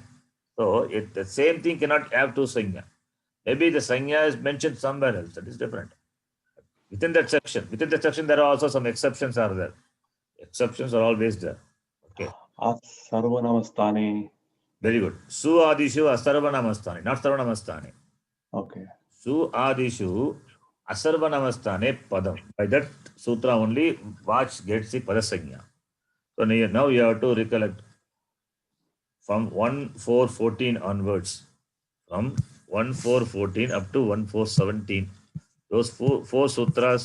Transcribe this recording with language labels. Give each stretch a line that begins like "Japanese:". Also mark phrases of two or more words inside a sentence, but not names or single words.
English: So the same thing cannot have two sanya. Maybe the sanya is mentioned somewhere else. That is different. Within that section, there are also some exceptions are there. Exceptions are always there. Okay. Sarvanamastane. Very good.
Sanskrit: सु आदिषु असर्वनामस्थाने,
English: not sarvanamastani. Okay.
Sanskrit: सु आदिषु असर्वनामस्थाने पदम्.
English: By that sutra only watch gets the padasanya. So now you have to recollect from 1-4-14 onwards. From 1-4-14 up to 1-4-17. Those four sutras.